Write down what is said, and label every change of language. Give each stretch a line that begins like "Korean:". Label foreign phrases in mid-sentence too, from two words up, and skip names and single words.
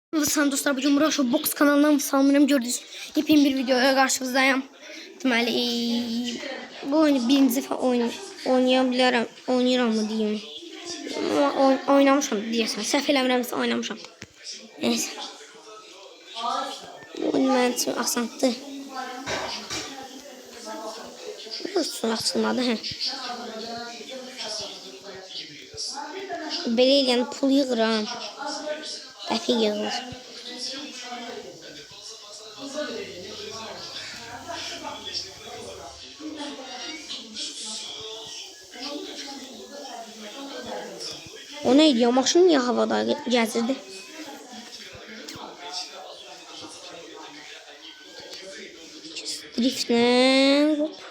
Turkish: Sen dostlar, bugün Murat Show Box kanalından salamlarım, gördünüz. Yepyeni bir videoya karşınızdayım.
Azerbaijani: Deməli, bu oyunu birinci defa oynayıram mı diyeyim. Ama oynamışam deyəsən. Səhv eləmirəmsə oynamışam.
Turkish: Neyse.
Azerbaijani: Bu oyun mənim üçün asandır. Burası açılmadı. Belə eləyən pul yığıram. Dəfi yığılır.
Turkish: O neydi ya?
Azerbaijani: Maşın niye havada gəzirdi? Driftlə.